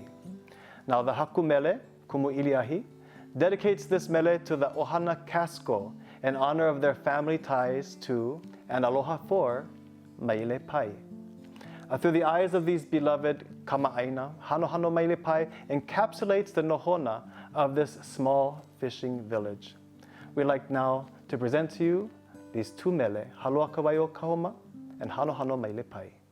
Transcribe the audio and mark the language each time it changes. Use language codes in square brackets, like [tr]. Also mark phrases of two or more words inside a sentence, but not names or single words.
[en] Now the [haw] Haku Mele, [en] Kumu Iliahi, dedicates this mele to the Ohana Casco in honor of their family ties to and aloha for Mele Pai. Through the eyes of these beloved kama'aina, Hano Hano Mele Pai encapsulates the nohona of this small fishing village. We'd like now to present to you these two mele, Haloa Kawaio Kahoma and Hano Hano Mele Pai.